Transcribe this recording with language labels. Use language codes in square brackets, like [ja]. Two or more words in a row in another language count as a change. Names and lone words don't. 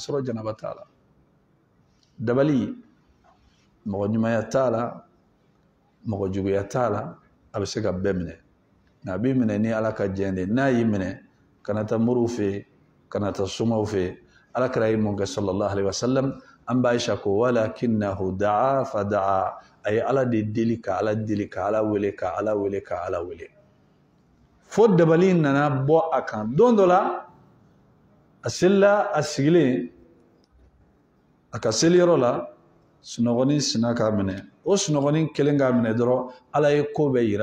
[bm] sɔrɔ janaba t'a la dabali mɔgɔ ɲumanya t'a la mɔgɔ juguya t'a la a bɛ se ka bɛɛ minɛ nka a b'i minɛ ni ala ka jɛn de n'a y'i minɛ kana taa moriw fɛ kana taa somaw fɛ alakira ye mun kɛ [ar] صلى الله عليه وسلم [bm] an b'a Aisha ko [ar] ولكنه دعا فدعا [bm] a ye ala de deli ka ala deli ka ala wele ka ala wele ka ala wele fo dabali nana bɔ a kan don dɔ la a selila a sigilen a ka seliyɔrɔ la sunɔgɔnin sina k'a minɛ o sunɔgɔnin kelen k'a minɛ dɔrɔn ala ye ko bɛɛ yira